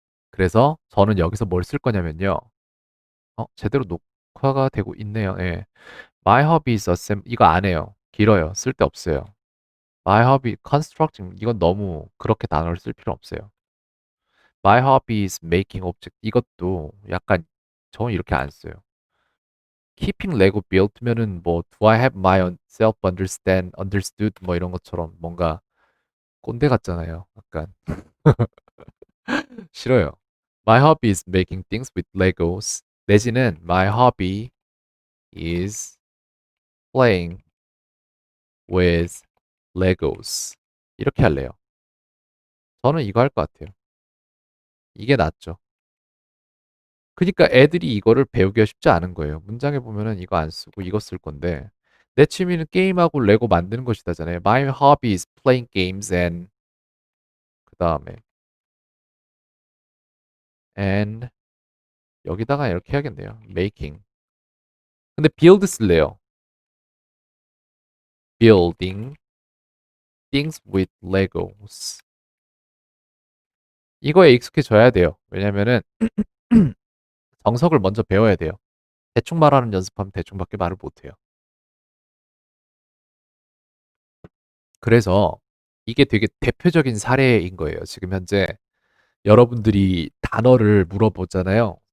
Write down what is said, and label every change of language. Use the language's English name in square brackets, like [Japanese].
[Korean] 그래서 저는 여기서 뭘 쓸 거냐면요. 제대로 녹화가 되고 있네요. 예. [English] My hobby is [Korean] 이거 안 해요. 길어요. 쓸데없어요. [English] My hobby constructing [Korean] 이건 너무 그렇게 단어를 쓸 필요 없어요. [English] My hobby is making object [Korean] 이것도 약간 저는 이렇게 안 써요. [English] Keeping Lego build면은 뭐 Do I have my self understood [Korean] 뭐 이런 것처럼 뭔가 꼰대 같잖아요. 약간 싫어요. [English] My hobby is making things with Legos. [Korean] 내지는 [English] My hobby is playing with Legos. [Korean] 이렇게 할래요. 저는 이거 할 것 같아요. 이게 낫죠. 그러니까 애들이 이거를 배우기가 쉽지 않은 거예요. 문장에 보면은 이거 안 쓰고 이거 쓸 건데 내 취미는 게임하고 레고 만드는 것이다잖아요. [English] My hobby is playing games and [Korean] 그 다음에 [English] and [Korean] 여기다가 이렇게 해야겠네요. [English] making. [Korean] 근데 build 쓸래요. [English] building things with Legos. [Korean] 이거에 익숙해져야 돼요. 왜냐면은 정석을 먼저 배워야 돼요. 대충 말하는 연습하면 대충밖에 말을 못해요. 그래서 이게 되게 대표적인 사례인 거예요. 지금 현재 여러분들이 단어를 물어보잖아요.